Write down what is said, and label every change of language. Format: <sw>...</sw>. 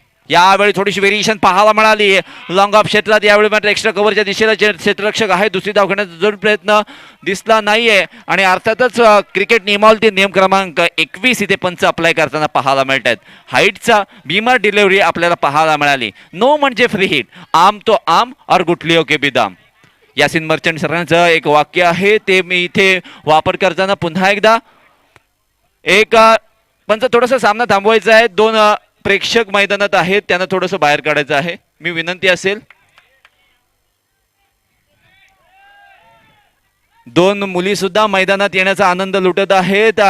<mr>यावेळी थोडीशी व्हेरिएशन पाहायला मिळाली लॉंग ऑफ क्षेत्रात. यावेळी मात्र एक्स्ट्रा कव्हरच्या दिशेला क्षेत्ररक्षक आहे, दुसरी धाव घेण्याचा जरूर प्रयत्न दिसला नाहीये. आणि अर्थातच क्रिकेट नियमावली नियम क्रमांक 21 इथे पंच अप्लाय करताना पाहायला मिळत आहेत. हाईटचा बीमर डिलिव्हरी आपल्याला पाहायला मिळाली. नो म्हणजे फ्री हिट,</mr> <hi>आम तो आम और गुटलियों के बिदाम.</hi> <mr>यासिन मर्चंट सरांचं एक वाक्य आहे, ते मी इथे वापर करताना पुन्हा एकदा एक पंच थोडंसं सामना थांबवायचा आहे. 2 प्रेक्षक मैदानात आहेत, त्यांना थोडंसं बाहेर काढायचं आहे. मी विनंती असेल, 2 मुली सुद्धा मैदानात येण्याचा आनंद लुटत आहेत.</mr>